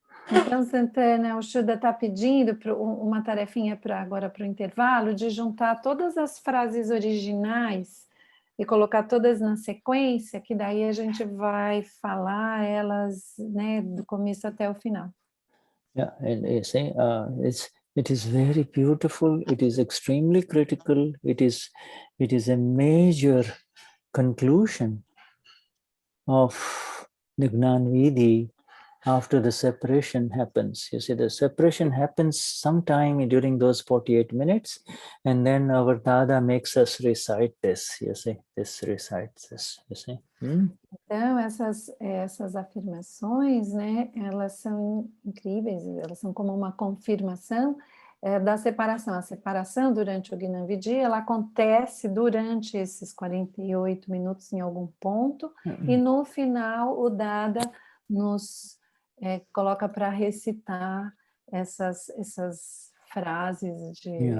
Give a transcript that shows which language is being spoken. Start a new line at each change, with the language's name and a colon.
Portuguese: Então, Santana, o Shuddha está pedindo uma tarefinha agora para o intervalo, de juntar todas as frases originais e colocar todas na sequência, que daí a gente vai falar elas, né, do começo até o final.
English: Yeah, and you see, it is very beautiful. It is extremely critical. It is a major conclusion of the Gnani Vidhi after the separation happens. You see, the separation happens sometime during those 48 minutes, and then our Dada makes us recite this, you see, recites this, you see.
Portuguese: Então, essas afirmações, né, elas são incríveis, elas são como uma confirmação, da separação. A separação durante o Gnani Vidi, ela acontece durante esses 48 minutos em algum ponto, e no final o Dada nos coloca para recitar essas frases de